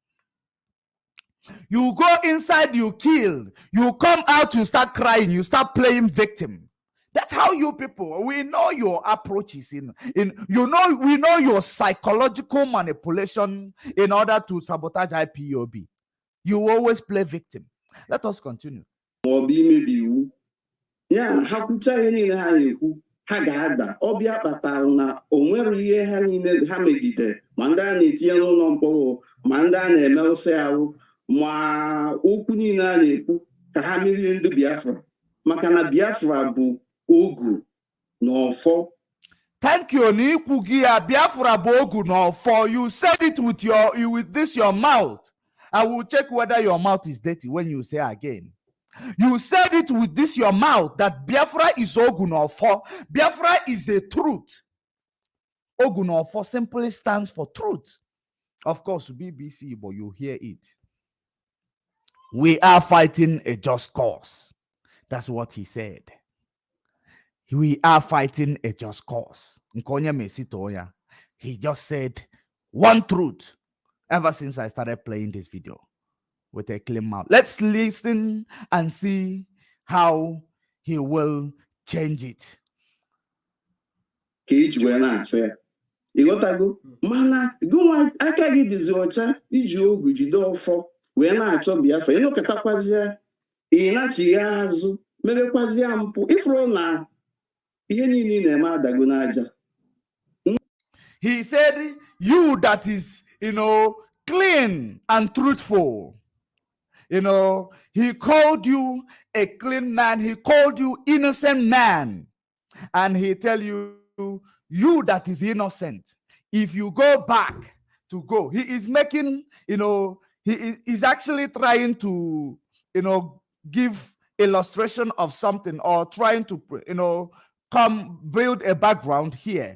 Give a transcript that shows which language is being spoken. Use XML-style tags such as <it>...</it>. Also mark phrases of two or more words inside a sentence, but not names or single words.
<en>You go inside, you kill, you come out, you start crying, you start playing victim. That's how you people, we know your approaches we know your psychological manipulation in order to sabotage IPOB. You always play victim. Let us continue. Yeah,</en> <ig>ha kwucha ihe niile ha na-ekwu ha ga-ada ọbịa kpatara na o nwere ihe ha niile ha megide ma ndị a na-etinye n'ụlọ mkpọrọ ma ndị a na-emerụsị ahụ ma okwu niile a na-ekwu ka ha merie ndị Biafra maka na Biafra bụ ogu na ọfọ.</ig> <en>Thank you.</en> <ig>Biafra bụ ogu na ọfọ.</ig> <en>You said it with this your mouth. I will check whether your mouth is dirty when you say again. You said it with this your mouth that Biafra is</en> <ig>ogu na ọfọ.</ig> <en>Biafra is a truth.</en> <ig>Ogu na ọfọ</ig> <en>simply stands for truth. Of course, BBC, but you hear it. We are fighting a just cause. That's what he said. We are fighting a just cause. He just said one truth ever since I started playing this video with a clean mouth. Let's listen and see how he will change it.</en> <ig>Ịghọtago mana gụnwa aka gị dịzi ọcha iji ogu jide ọfọ wee na-achọ Biafra ịnọkọtakwazie ị na-achị ya azụ merekwazie mpụ ifuru na ihe niile na-eme adago n'aja.</ig> <en>He said, you that is, clean and truthful. He called you a clean man. He called you innocent man. And he tell you, you that is innocent, if you go back to go, he is making, he is actually trying to, give illustration of something or trying to, come build a background here.</en>